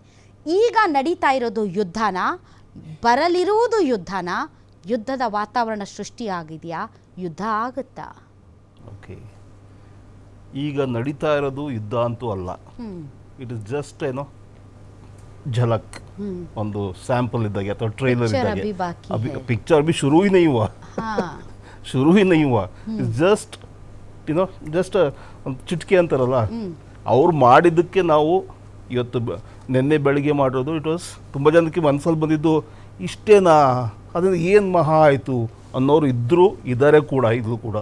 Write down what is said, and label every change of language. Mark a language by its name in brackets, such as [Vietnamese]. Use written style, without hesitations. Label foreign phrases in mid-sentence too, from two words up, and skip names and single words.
[Kannada] ಈಗ ನಡೀತಾ ಇರೋದು ಯುದ್ಧನ, ಬರಲಿರುವುದು ಯುದ್ಧನ, ಯುದ್ಧದ ವಾತಾವರಣ ಸೃಷ್ಟಿಯಾಗಿದೆಯಾ, ಯುದ್ಧ ಆಗುತ್ತಾ? ಓಕೆ, ಈಗ ನಡೀತಾ ಇರೋದು ಯುದ್ಧ ಅಂತೂ ಅಲ್ಲ. [English] it is just [Kannada] ಏನೋ झलक, ಒಂದು ಸ್ಯಾಂಪಲ್ ಇದ್ದಾಗೆ ಅಥವಾ ಟ್ರೈಲರ್ ಇದ್ದಾಗೆ. [Hindi] अभी पिक्चर अभी शुरू ही नहीं हुआ, शुरू ही नहीं हुआ. [English] just you know just [Kannada] ಚಿಟಿಕೆ ಅಂತಾರಲ್ಲ, ಅವ್ರು ಮಾಡಿದ್ದಕ್ಕೆ ನಾವು ಇವತ್ತು ನಿನ್ನೆ ಬೆಳಿಗ್ಗೆ ಮಾಡಿರೋದು. [English] it was [Kannada] ತುಂಬ ಜನಕ್ಕೆ ಮನಸ್ಸಲ್ಲಿ ಬಂದಿದ್ದು ಇಷ್ಟೇನಾ, ಅದರಿಂದ ಏನು ಮಹಾ ಆಯಿತು ಅನ್ನೋರು ಇದ್ದಾರೆ ಕೂಡ, ಇದು ಕೂಡ.